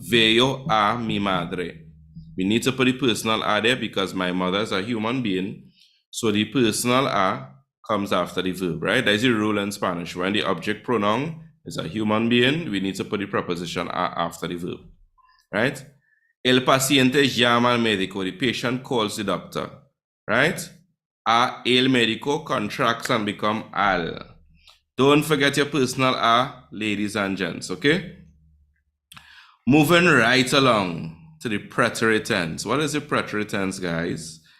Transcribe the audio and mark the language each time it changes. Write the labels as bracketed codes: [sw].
[es] Veo a mi madre. [en] We need to put the personal a there because my mother is a human being. So the personal a comes after the verb, right? There's a rule in Spanish. When the object pronoun is a human being, we need to put the preposition a after the verb, right? [es] El paciente llama al médico. [en] The patient calls the doctor, right? El médico contracts and become al. Don't forget your personal a, ladies and gents, okay? Moving right along to the preterite tense. What is the preterite tense, guys?